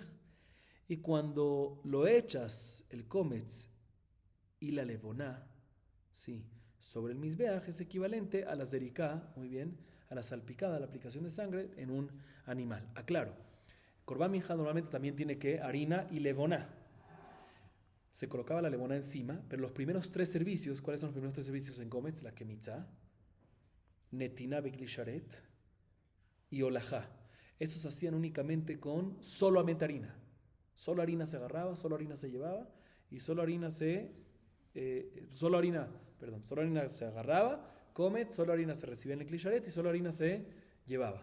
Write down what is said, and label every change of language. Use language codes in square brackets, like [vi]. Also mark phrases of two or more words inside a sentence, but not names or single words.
[es] Y cuando lo echas, el kometz y la levoná, ¿sí?, sobre el mizbeach, es equivalente a la zeriká, muy bien, a la salpicada, a la aplicación de sangre en un animal. Aclaro, [he] קרבן מנחה [es] normalmente también tiene que harina y levoná. Se colocaba la levoná encima, pero los primeros 3 servicios, ¿cuáles son los primeros 3 servicios en kometz? La kemitzá, [he] נתינה בכלי שרת [es] y olajá. Esos se hacían únicamente con solamente harina. Solo harina se agarraba, solo harina se llevaba y solo harina se agarraba, kometz, solo harina se recibía en el klisharet y solo harina se llevaba.